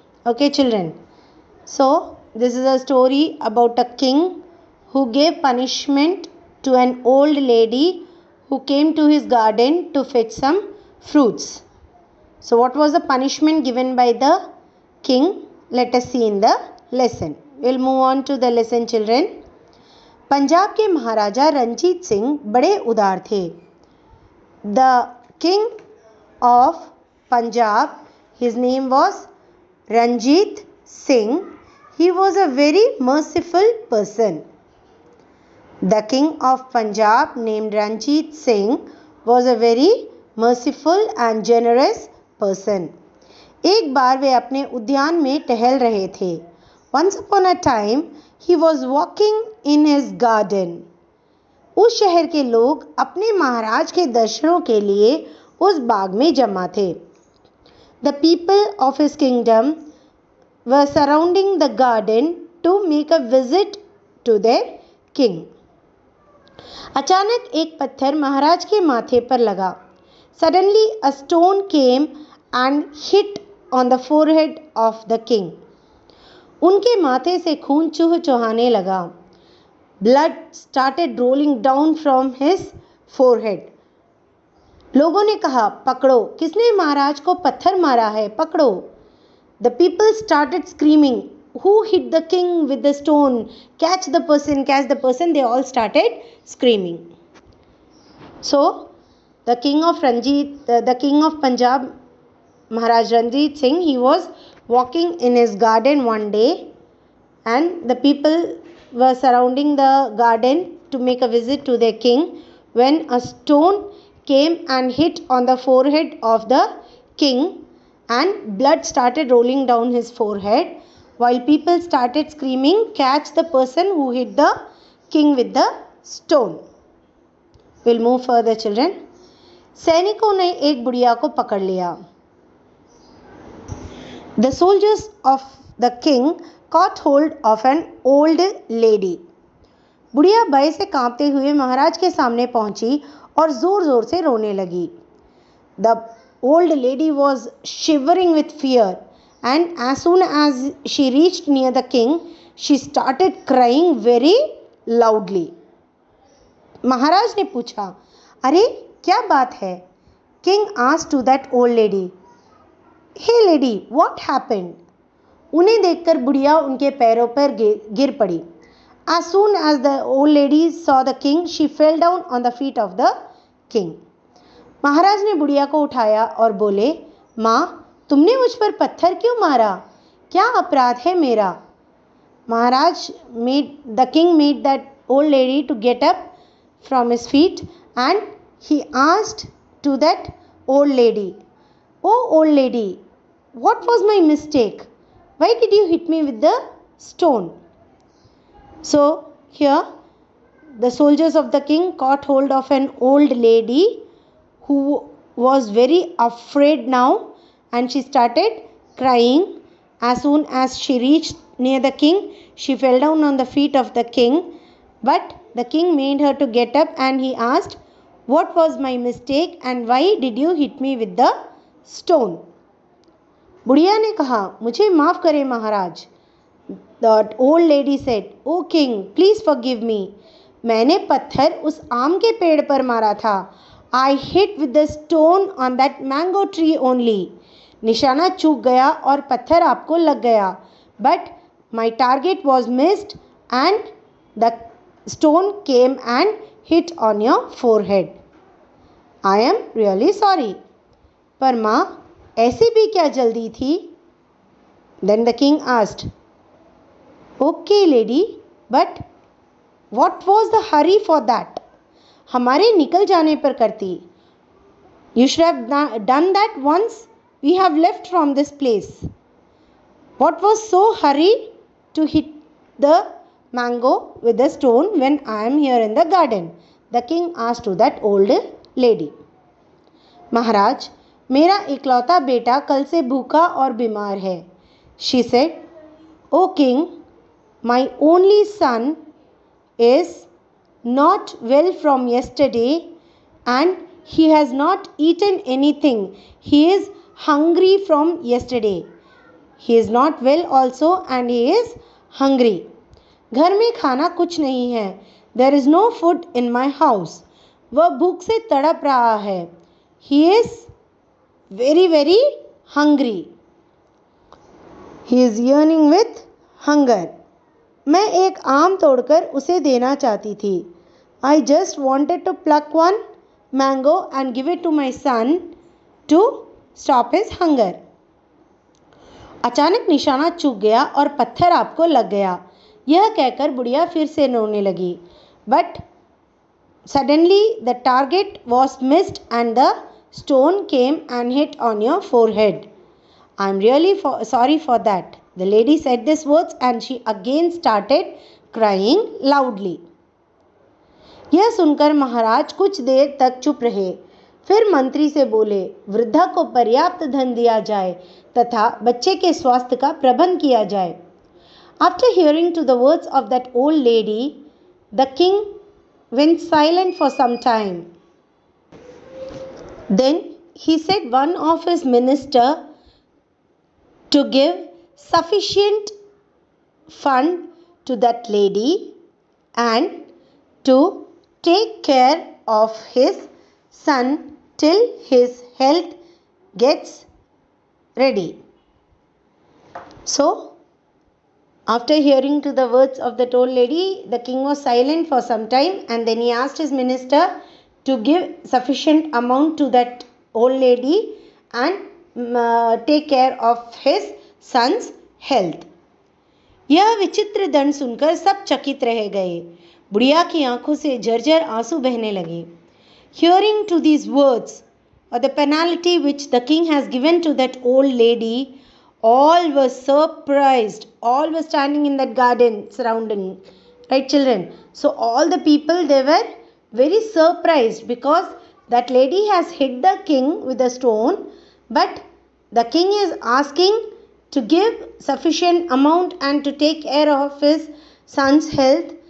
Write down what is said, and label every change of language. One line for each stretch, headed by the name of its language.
English: Okay children, so this is a story about a king who gave punishment to an old lady who came to his garden to fetch some fruits. So what was the punishment given by the king? Let us see in the lesson. We'll move on to the lesson children.
Hindi: Punjab के महाराजा रंजीत सिंह बड़े उदार थे.
English: The king of Punjab, his name was Ranjit Singh. He was a very merciful person. The king of Punjab named Ranjit Singh was a very merciful and generous person.
Hindi: एक बार वे अपने उद्यान में टहल रहे थे.
English: Once upon a time he was walking in his garden.
Hindi: उस शहर के लोग अपने महाराज के दर्शनों के लिए उस बाग में जमा थे.
English: The people of his kingdom were surrounding the garden to make a visit to their king.
Hindi: अचानक एक पत्थर महाराज के माथे पर लगा.
English: Suddenly a stone came and hit on the forehead of the king.
Hindi: उनके माथे से खून चुहचुहाने लगा.
English: Blood started rolling down from his forehead.
Hindi: लोगों ने कहा, पकड़ो, किसने महाराज को पत्थर मारा है, पकड़ो.
English: The people started screaming, who hit the king with the stone? Catch the person, catch the person. They all started screaming. So the king of Punjab, Maharaj Ranjit Singh, he was walking in his garden one day, and the people were surrounding the garden to make a visit to their king, when a stone came and hit on the forehead of the king, and blood started rolling down his forehead, while people started screaming, catch the person who hit the king with the stone. We'll move further children.
Hindi: सैनिकों ने एक बुढ़िया को पकड़ लिया.
English: The soldiers of the king caught hold of an old lady.
Hindi: बुढ़िया भय से कांपते हुए महाराज के सामने पहुंची और जोर जोर से रोने लगी.
English: The old lady was shivering with fear, and as soon as she reached near the king, she started crying very loudly.
Hindi: महाराज ने पूछा, अरे क्या बात है?
English: King asked to that old lady, hey lady, what happened?
Hindi: उन्हें देखकर बुढ़िया उनके पैरों पर गिर पड़ी.
English: As soon as the old lady saw the king, she fell down on the feet of the king.
Hindi: महाराज ने बुढ़िया को उठाया और बोले, माँ, तुमने मुझ पर पत्थर क्यों मारा? क्या अपराध है मेरा?
English: The king made that old lady to get up from his feet, and he asked to that old lady, oh old lady, what was my mistake? Why did you hit me with the stone? So here the soldiers of the king caught hold of an old lady who was very afraid now, and she started crying. As soon as she reached near the king, she fell down on the feet of the king. But the king made her to get up, and he asked, what was my mistake and why did you hit me with the stone?
Hindi: बुढ़िया ने कहा, मुझे माफ़ करें महाराज.
English: The old lady said, O king, please forgive me.
Hindi: मैंने पत्थर उस आम के पेड़ पर मारा था.
English: I hit with the stone on that mango tree only.
Hindi: निशाना चूक गया और पत्थर आपको लग गया.
English: But my target was missed and the stone came and hit on your forehead. I am really sorry.
Hindi: पर माँ, ऐसी भी क्या जल्दी थी?
English: Then the king asked, "Okay, lady, but what was the hurry for that?"
Hindi: हमारे निकल जाने पर करती.
English: You should have done that once we have left from this place. What was so hurry to hit the mango with a stone when I am here in the garden? The king asked to that old lady.
Hindi: महाराज, मेरा इकलौता बेटा कल से भूखा और बीमार है.
English: She said, "O king, my only son is not well from yesterday and he has not eaten anything. He is hungry from yesterday. He is not well also and he is hungry."
Hindi: घर में खाना कुछ नहीं है.
English: There is no food in my house.
Hindi: वह भूख से तड़प रहा है.
English: He is very very hungry. He is yearning with hunger.
Hindi: मैं एक आम तोड़कर उसे देना चाहती थी.
English: I just wanted to pluck one mango and give it to my son to stop his hunger.
Hindi: अचानक निशाना चूक गया और पत्थर आपको लग गया. यह कहकर बुढ़िया फिर से रोने लगी.
English: But suddenly the target was missed and the stone came and hit on your forehead. I am really sorry for that. The lady said these words and she again started crying loudly.
Hindi: यह सुनकर महाराज कुछ देर तक चुप रहे. फिर मंत्री से बोले, वृद्धा को पर्याप्त धन दिया जाए तथा बच्चे के स्वास्थ्य का प्रबंध किया जाए.
English: After hearing to the words of that old lady, the king went silent for some time. Then he said one of his minister to give sufficient fund to that lady and to take care of his son till his health gets ready. So, after hearing to the words of that old lady, the king was silent for some time and then he asked his minister to give sufficient amount to that old lady and take care of his son's health.
Hindi: यह विचित्र दंड सुनकर सब चकित रह गए. बुढ़िया की आंखों से झरझर आंसू बहने लगे.
English: Hearing to these words or the penalty which the king has given to that old lady, all were surprised. All were standing in that garden surrounding, right children? So all the people, they were very surprised because that lady has hit the king with a stone, but the king is asking to give sufficient amount and to take care of his son's health.